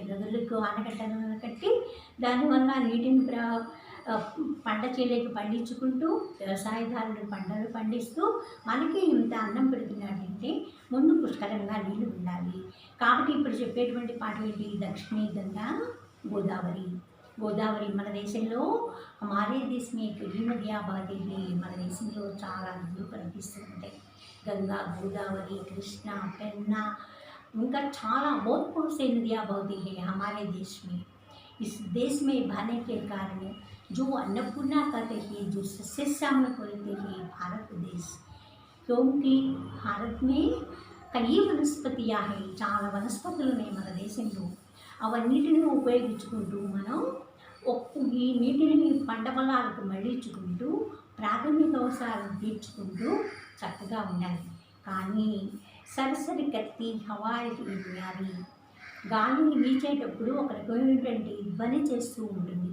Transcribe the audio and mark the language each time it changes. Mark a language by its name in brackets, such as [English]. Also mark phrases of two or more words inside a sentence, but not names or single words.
[Telugu] నదులకు ఆనకట్టలను కట్టి దానివల్ల నీటిని పంట చేలేకి పండించుకుంటూ వ్యవసాయదారులు పంటలు పండిస్తూ మనకి ఇంత అన్నం పెడుతున్నాడంటే ముందు పుష్కలంగా నీళ్ళు ఉండాలి. కాబట్టి ఇప్పుడు చెప్పేటువంటి పాట ఏంటి, దక్షిణీ గంగా గోదావరి. గోదావరి మన దేశంలో [Hindi] हमारे देश में कई नदियाँ बहती है, [Telugu] మన దేశంలో చాలా నదులు కనిపిస్తూ ఉంటాయి. [Hindi] గంగా, గోదావరి, కృష్ణ, పెన్నా, [Telugu] ఇంకా చాలా [Hindi] बहुत बहुत से नदियाँ बहती है हमारे देश में. इस देश में बहने के कारण जो अन्नपूर्णा कहते हैं, जो सस्य श्यामल बोलते हैं भारत देश, क्योंकि भारत में कई वनस्पतियाँ हैं, [Telugu] చాలా వనస్పతులు ఉన్నాయి మన దేశంలో. అవన్నిటిని ఉపయోగించుకుంటూ మనం ఈ నీటిని పంట పొలాలకు మళ్ళించుకుంటూ ప్రాథమిక అవసరాలను తీర్చుకుంటూ చక్కగా ఉండాలి. కానీ సరసరి కత్తి హవాయికి వ్యాధి, గాలిని వీచేటప్పుడు ఒక రకమైనటువంటి ధ్వని చేస్తూ ఉంటుంది.